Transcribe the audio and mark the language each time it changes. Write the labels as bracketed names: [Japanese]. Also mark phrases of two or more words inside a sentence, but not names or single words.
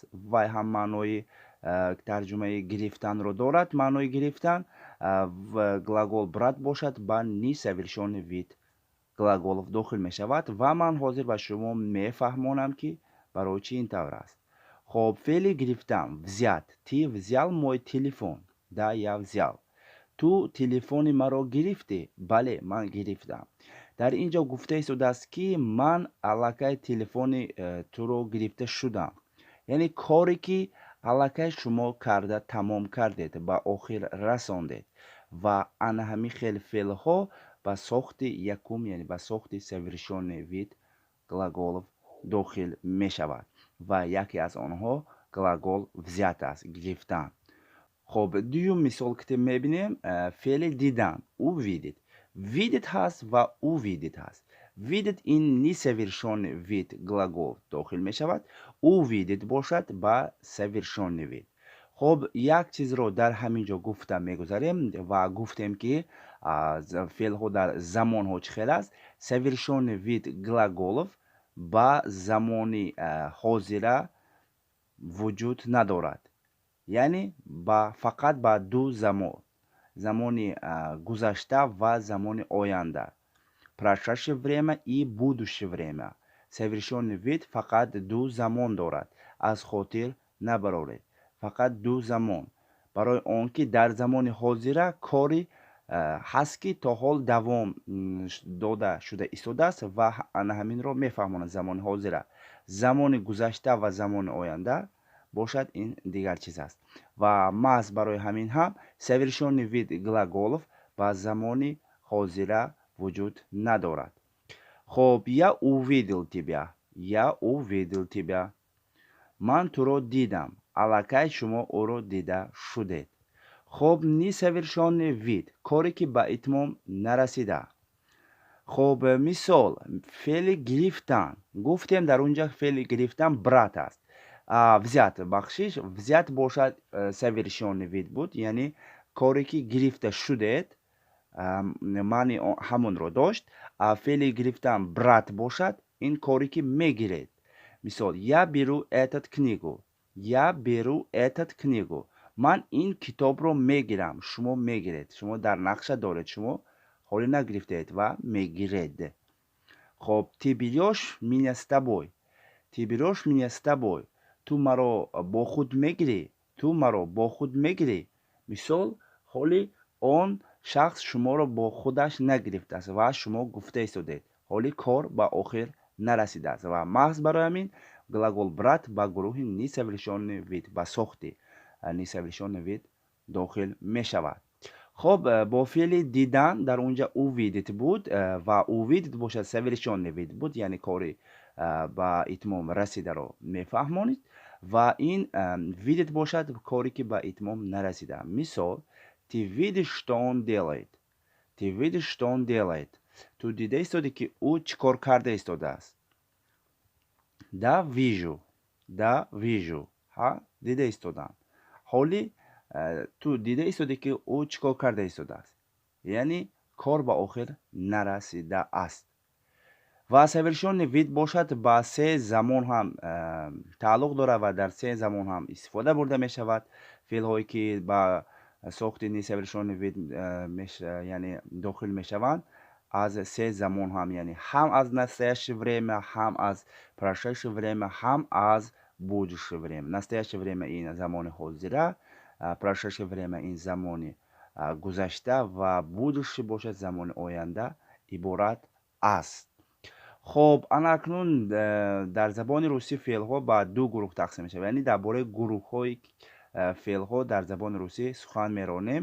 [Tajik] вай ҳам маънои тарҷумаи гирифтанро дорад. маънои гирифтан [Russian] глагол брат [Tajik] бошад ба [Russian] несовершённый вид глаголов [Tajik] дохил мешавад ва ман ҳозир ба шумо мефаҳмонам ки барои чӣ ин тавр аст. хоб, феъли гирифтан [Russian] взят. Ти взял мой телефон. Да, я взял. [Tajik] ту телефони маро гирифтӣ? Бале, ман гирифтам. дар ин ҷо гуфта истодааст ки ман аллакай телефони туро гирифта шудам. яъне коре ки аллакай шумо карда тамом кардед, ба охир расондед. ва ана ҳамин хел феълҳо ба сохти якум, яъне ба сохти [Russian] совершённый вид глаголов [Tajik] дохил мешавад. ва яке аз онҳо [Russian] глагол взят [Tajik] аст, гирифтан. хоб, дуюм мисол ки мебинем, феъли дидан. [Russian] увидит. [Tajik] видит ҳаст ва увидит ҳаст. видит ин [Russian] несовершённый вид глагол [Tajik] дохил мешавад. увидит бошад ба [Russian] совершённый вид. [Tajik] хоб, як чизро дар ҳамин ҷо гуфта мегузарем ва гуфтем ки феълҳо дар замонҳо чӣ хел аст. [Russian] совершённый вид глаголов [Tajik] ба замони ҳозира вуҷуд надорад. яъне фақат ба ду замон. замони гузашта ва замони оянда. [Russian] Прошедшее время и будущее время. Совершённый вид [Tajik] фақат ду замон дорад. аз хотир набароред. фақат ду замон. барои он ки дар замони ҳозира кори ҳаст ки то ҳол давом дода шуда истодааст ва ана ҳаминро мефаҳмонад замони ҳозира. замони гузашта ва замони оянда бошад ин дигар чиз аст. ва маҳз барои ҳамин ҳам [Russian] совершённый вид глаголов [Tajik] ба замони ҳозира вуҷуд надорад. хоб, [Russian] я увидел тебя. Я увидел тебя. [Tajik] ман туро дидам. аллакай шумо ӯро дида шудед. хоб, [Russian] несовершённый вид [Tajik] коре ки ба итмом нарасида. хоб, мисол. феъли гирифтан. гуфтем дар он ҷо феъли гирифтан брат аст. взят, бахшиш, взят бошад [Russian] совершённый вид [Tajik] буд, яъне коре ки гирифта шудед маъни ҳамонро дошт. феъли гирифтан брат бошад ин коре ки мегиред. мисол, [Russian] я беру этот книгу. я беру этот книгу. [Tajik] ман ин китобро мегирам. шумо мегиред. шумо дар нақша доред. шумо ҳоле нагирифтед ва мегиред. хоб, [Russian] ты берёшь меня с тобой. Ты берёшь меня с тобой. [Tajik] ту маро бо худ мегирӣ, ту маро бо худ мегирӣ. мисол ҳоли он шахс шуморо бо худаш нагирифтааст ва шумо гуфта истодед, ҳоли кор ба охир нарасидааст ва маҳз барои ҳамин [Russian] глагол брат [Tajik] ба гурӯҳи [Russian] нисоврешённый вид, [Tajik] ба сохти [Russian] нисоврешённый вид [Tajik] дохил мешавад. хоб бо феъли дидан дар онҷа увидит буд ва увидит бошад [Russian] совершённый вид [Tajik] буд, яъне кори ба итмом расидаро мефаҳмонид ва ин видит бошад коре ки ба итмом нарасида. [Russian] мисол ти видиш что он делает, ти видиш что он делает. [Tajik] ту дида истоди ки ӯ чӣ кор карда истодааст. [Russian] да вижу [Tajik] ҳа дида истодам. ҳоли ту дида истоди ки ӯ чӣ кор карда истодааст, яъне кор ба охир нарасидааст. ва [Russian] совершённый вид [Tajik] бошад ба се замон ҳам тааллуқ дорад ва дар се замон ҳам истифода бурда мешавад. феълҳое ки ба сохти [Russian] несовершённый вид [Tajik] яъне дохил мешаванд аз се замон ҳам, яъне ҳам аз [Russian] настоящее время, [Tajik] ҳам аз [Russian] прошедшее время, [Tajik] ҳам аз [Russian] будущее время. настоящее время [Tajik] ин замони ҳозира, [Russian] прошедшее время [Tajik] ин замони гузашта ва будущее бошад замони оянда иборат аст. хоб анакнун дар забони русӣ феълҳо ба ду гурӯҳ тақсим мешавад, яъне дар бораи гурӯҳҳои феълҳо дар забони русӣ сухан меронем.